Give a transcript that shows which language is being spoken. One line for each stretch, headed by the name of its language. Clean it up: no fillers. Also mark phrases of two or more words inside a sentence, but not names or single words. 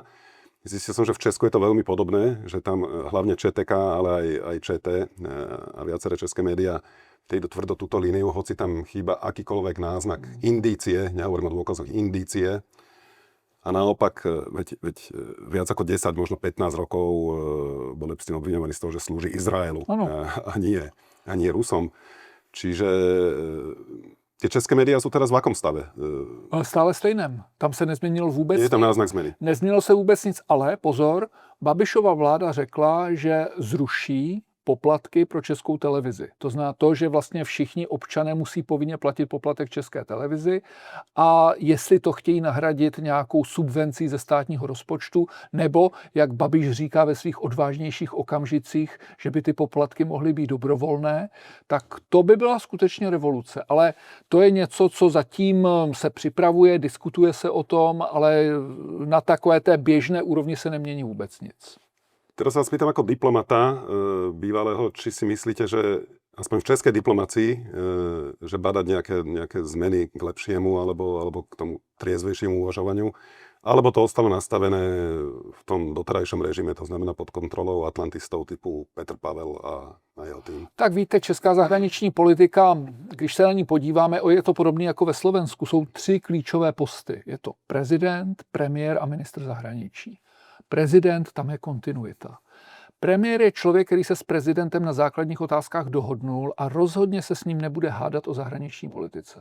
Slovak: Zistil som, že v Česku je to veľmi podobné, že tam hlavne ČTK, ale aj ČT a viaceré české médiá idú tvrdo túto líniu, hoci tam chýba akýkoľvek náznak, indície, nehovorím o dôkazoch, indície. A naopak, veď viac ako 10, možno 15 rokov bol Epstein obviňovaný z toho, že slúži Izraelu a nie Rusom. Čiže tie české médiá sú teraz v akom stave?
Czech: Stále stejném. Tam se nezměnilo vůbec nic. Je tam náznak změny. Nezměnilo se vůbec nic, ale pozor, Babišova vláda řekla, že zruší poplatky pro Českou televizi. To znamená to, že vlastně všichni občané musí povinně platit poplatek České televizi a jestli to chtějí nahradit nějakou subvencí ze státního rozpočtu, nebo, jak Babiš říká ve svých odvážnějších okamžicích, že by ty poplatky mohly být dobrovolné, tak to by byla skutečně revoluce. Ale to je něco, co zatím se připravuje, diskutuje se o tom, ale na takové té běžné úrovni se nemění vůbec nic.
Slovak: Teraz sa vás pýtam ako diplomata bývalého, či si myslíte, že aspoň v českej diplomácii, že badať nejaké zmeny k lepšiemu alebo k tomu triezvejšiemu uvažovaniu, alebo to ostalo nastavené v tom doterajšom režime, to znamená pod kontrolou atlantistov typu Petr Pavel a jeho tým?
Czech: Tak víte, česká zahraniční politika, když se na ní podíváme, je to podobné jako ve Slovensku, jsou 3 klíčové posty. Je to prezident, premiér a ministr zahraničí. Prezident, tam je kontinuita. Premiér je člověk, který se s prezidentem na základních otázkách dohodnul a rozhodně se s ním nebude hádat o zahraniční politice.